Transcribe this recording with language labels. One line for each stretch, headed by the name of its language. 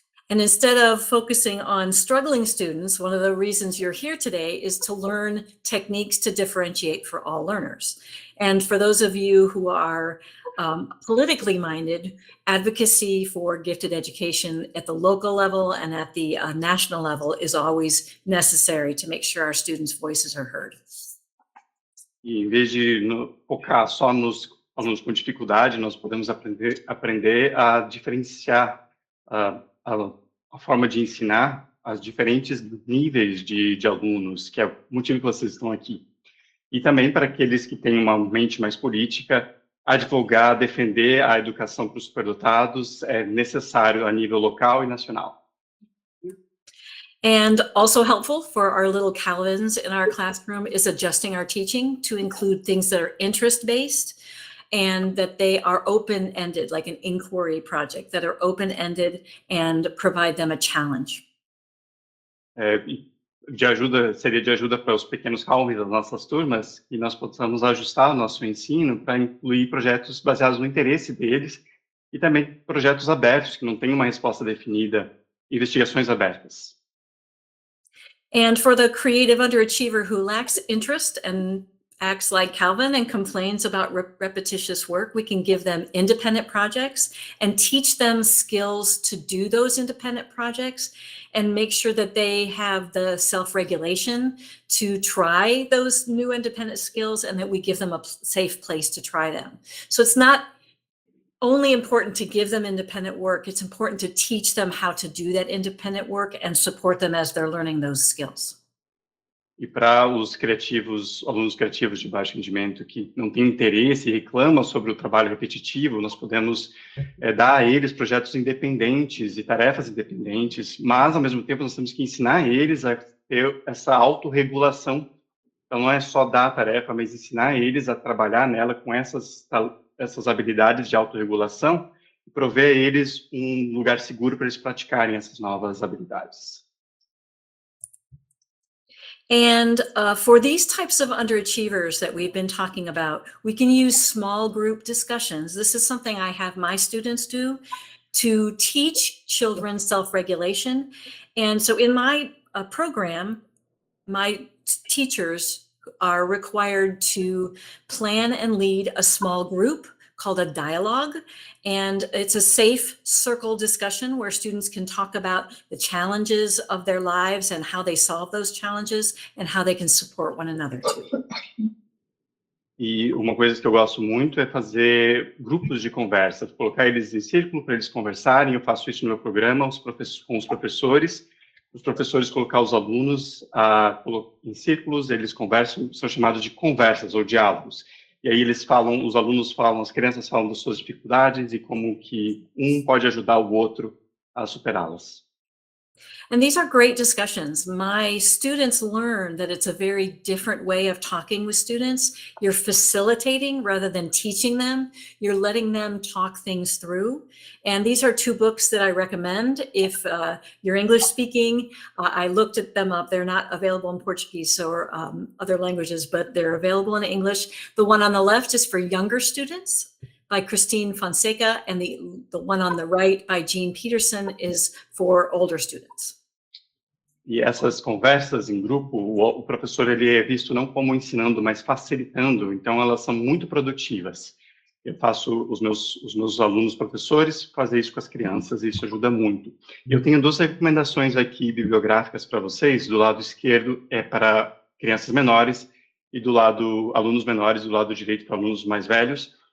English: And instead of focusing on struggling students, one of the reasons you're here today is to learn techniques to differentiate for all learners. And for those of you who are politically minded, advocacy for gifted education at the local level and at the national level is always necessary to make sure our students' voices are heard.
Portuguese: E em vez de focar só nos alunos com dificuldade, nós podemos aprender a diferenciar a forma de ensinar as diferentes níveis de alunos, que é o motivo que vocês estão aqui. E também para aqueles que têm uma mente mais política, advogar, defender a educação para os superdotados é necessário a nível local e nacional.
English: And also helpful for our little Calvins in our classroom is adjusting our teaching to include things that are interest-based and that they are open-ended, like an inquiry project, that are open-ended and provide them a challenge.
Portuguese: Seria de ajuda para os pequenos Calvins das nossas turmas, que nós possamos ajustar o nosso ensino para incluir projetos baseados no interesse deles e também projetos abertos, que não têm uma resposta definida, investigações abertas.
English: And for the creative underachiever who lacks interest and acts like Calvin and complains about repetitious work, we can give them independent projects and teach them skills to do those independent projects and make sure that they have the self-regulation to try those new independent skills and that we give them a safe place to try them. So it's not only important to give them independent work, it's important to teach them how to do that independent work and support them as they're learning those skills.
Portuguese: E para os criativos, alunos criativos de baixo rendimento que não têm interesse e reclamam sobre o trabalho repetitivo, nós podemos dar a eles projetos independentes e tarefas independentes, mas, ao mesmo tempo, nós temos que ensinar eles a ter essa autorregulação. Então, não é só dar a tarefa, mas ensinar eles a trabalhar nela com essas habilidades de autorregulação e prover a eles um lugar seguro para eles praticarem essas novas habilidades.
English: And for these types of underachievers that we've been talking about, we can use small group discussions. This is something I have my students do to teach children self-regulation. And so in my program, my teachers are required to plan and lead a small group called a dialogue. And it's a safe circle discussion where students can talk about the challenges of their lives and how they solve those challenges and how they can support one another too.
Portuguese: E uma coisa que eu gosto muito é fazer grupos de conversa, colocar eles em círculo para eles conversarem. Eu faço isso no meu programa com os professores colocar os alunos em círculos, eles conversam, são chamados de conversas ou diálogos. E aí eles falam, os alunos falam, as crianças falam das suas dificuldades e como que um pode ajudar o outro a superá-las.
English: And these are great discussions. My students learn that it's a very different way of talking with students. You're facilitating rather than teaching them. You're letting them talk things through. And these are two books that I recommend. If you're English speaking, I looked at them up. They're not available in Portuguese or other languages, but they're available in English. The one on the left is for younger students by Christine Fonseca, and the one on the right by Jean Peterson is for older students.
Portuguese: E essas conversas em grupo, o professor ele é visto não como ensinando, mas facilitando, então elas são muito produtivas. Eu faço os meus alunos professores fazer isso com as crianças, e isso ajuda muito. Eu tenho duas recomendações aqui bibliográficas para vocês. Do lado esquerdo é para crianças menores e do lado alunos menores, do lado direito para alunos mais velhos.